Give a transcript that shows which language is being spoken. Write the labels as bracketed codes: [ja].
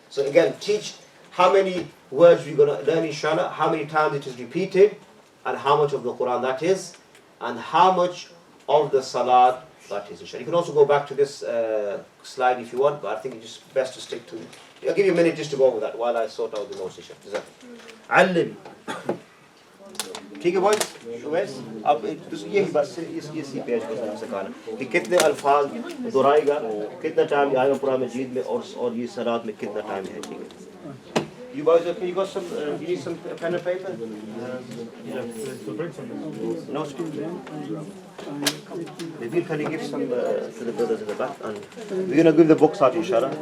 [en] So again, teach how many words we're going to learn, inshallah, how many times it is repeated, and how much of the Quran that is, and how much of the salat that is, inshallah. You can also go back to this slide if you want, but I think it's just best to stick to it. I'll give you a minute just to go over that while I sort out the notes, inshallah. [ar] علم. [hi] ठीक है boys वैस अब यही बस इसी page को थोड़ा सा कहना कि कितने अल्फाज दोहराएगा, कितना टाइम आएगा कुरान मजीद में, और ये सलात में कितना टाइम है. ठीक है. [en] You boys okay? You got some? You need some pen and paper? No. Maybe can you give some to the brothers in the back? And we're gonna give the books out, inshallah.